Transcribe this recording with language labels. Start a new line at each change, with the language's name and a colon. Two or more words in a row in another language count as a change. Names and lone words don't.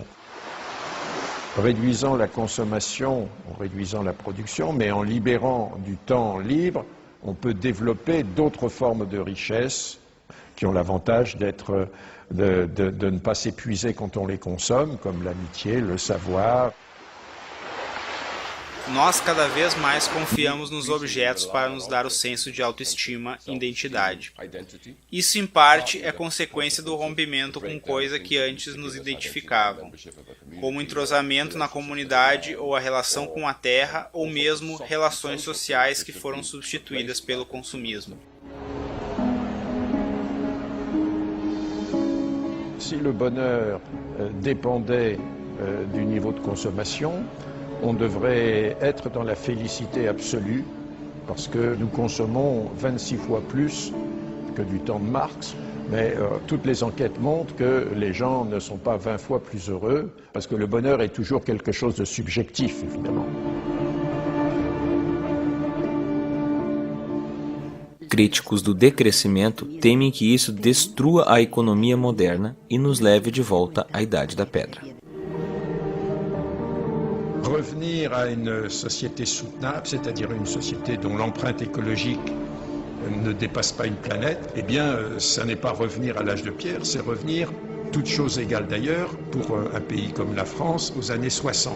French: Réduisant la consommation, en réduisant la production, mais en libérant du temps libre, on peut développer d'autres formes de richesse qui ont l'avantage d'être, de ne pas s'épuiser quand on les consomme, comme l'amitié, le savoir.
Portuguese: Nós cada vez mais confiamos nos objetos para nos dar o senso de autoestima e identidade. Isso, em parte, é consequência do rompimento com coisas que antes nos identificavam, como o entrosamento na comunidade ou a relação com a terra, ou mesmo relações sociais que foram substituídas pelo consumismo.
French: Si le bonheur dépendait du niveau de consommation, on devrait être dans la félicité absolue parce que nous consommons 26 fois plus que du temps de Marx, mais toutes les enquêtes montrent que les gens ne sont pas 20 fois plus heureux, parce que le bonheur est toujours quelque chose de subjectif, évidemment.
Portuguese: Críticos do decrescimento temem que isso destrua a economia moderna e nos leve de volta à Idade da Pedra.
French: Revenir à une société soutenable, c'est-à-dire une société dont l'empreinte écologique ne dépasse pas une planète, eh bien, ça n'est pas revenir à l'âge de pierre, c'est revenir, toutes choses égales d'ailleurs, pour un pays comme la France, aux années 60.